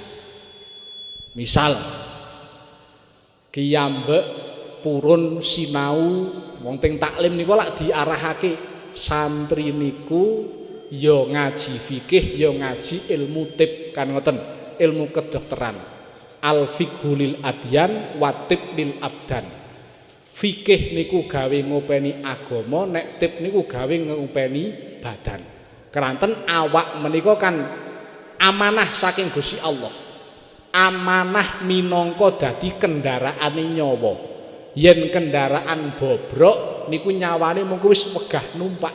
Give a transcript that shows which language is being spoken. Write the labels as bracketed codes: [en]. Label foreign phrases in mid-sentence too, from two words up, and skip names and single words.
[jv] Misal kiyambek purun sinau wong teng taklim niku lak diarahake santri niku ya ngaji fikih ya ngaji ilmu tib kan ngoten, [id] ilmu kedokteran. [ar] الفقه للأديان والطب للأبدان. [jv] Fikih niku gawe ngopeni agama, nek tib niku gawe ngopeni badan. Keranten awak menika kan amanah saking Gusti Allah. Amanah minangka dadi kendaraane nyawa. Yen kendaraan bobrok niku nyawane mengko wis wegah numpak.